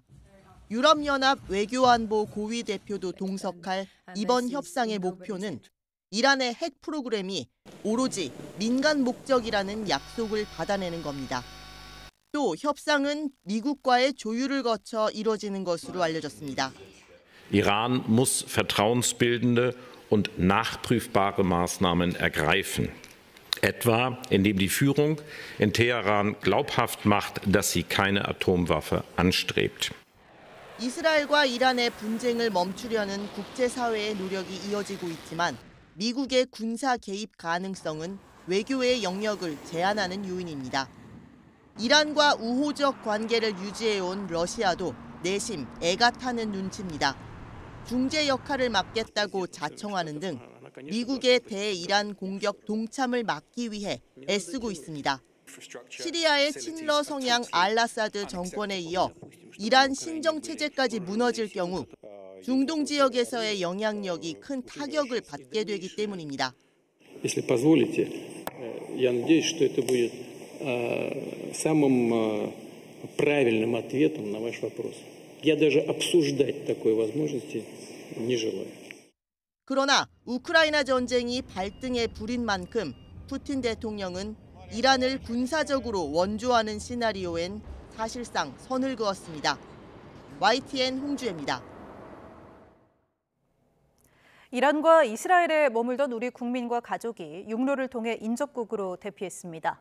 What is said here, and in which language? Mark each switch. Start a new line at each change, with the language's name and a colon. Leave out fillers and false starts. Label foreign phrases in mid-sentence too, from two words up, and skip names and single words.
Korean: 유럽연합 외교안보 고위 대표도 동석할 이번 협상의 목표는 이란의 핵 프로그램이 오로지 민간 목적이라는 약속을 받아내는 겁니다. 또 협상은 미국과의 조율을 거쳐 이뤄지는 것으로 알려졌습니다.
German: Iran muss vertrauensbildende und nachprüfbare Maßnahmen ergreifen. Etwa indem die Führung in Teheran glaubhaft macht, dass sie keine Atomwaffe anstrebt.
Korean: 이스라엘과 이란의 분쟁을 멈추려는 국제사회의 노력이 이어지고 있지만 미국의 군사 개입 가능성은 외교의 영역을 제한하는 요인입니다. 이란과 우호적 관계를 유지해온 러시아도 내심 애가 타는 눈치입니다. 중재 역할을 맡겠다고 자청하는 등 미국의 대이란 공격 동참을 막기 위해 애쓰고 있습니다. 시리아의 친러 성향 알아사드 정권에 이어 이란 신정체제까지 무너질 경우 중동 지역에서의 영향력이 큰 타격을 받게 되기 때문입니다.
Russian: Если позволите, я надеюсь, что это будет самым правильным ответом на ваш вопрос. Я даже обсуждать такой возможности не желаю.
Korean: 그러나 우크라이나 전쟁이 발등에 불인 만큼 푸틴 대통령은 이란을 군사적으로 원조하는 시나리오엔 사실상 선을 그었습니다. YTN 홍주혜입니다. 이란과 이스라엘에 머물던 우리 국민과 가족이 육로를 통해 인접국으로 대피했습니다.